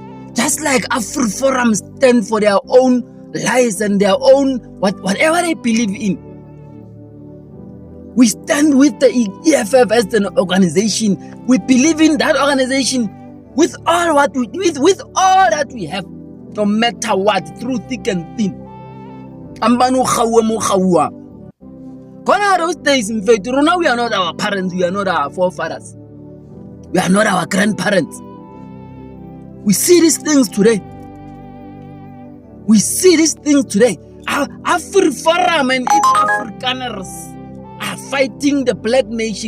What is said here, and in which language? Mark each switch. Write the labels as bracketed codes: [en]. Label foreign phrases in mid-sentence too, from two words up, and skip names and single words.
[en] Just like AfriForum stand for their own lies and their own whatever they believe in. We stand with the EFF as an organization. We believe in that organization with all that we have, no matter what, through thick and thin. Ambanu khawa mo khawa. Gone those days, in fact, we are not our parents, we are not our forefathers, we are not our grandparents. We see these things today. AfriForum and its Afrikaners are fighting the black nation.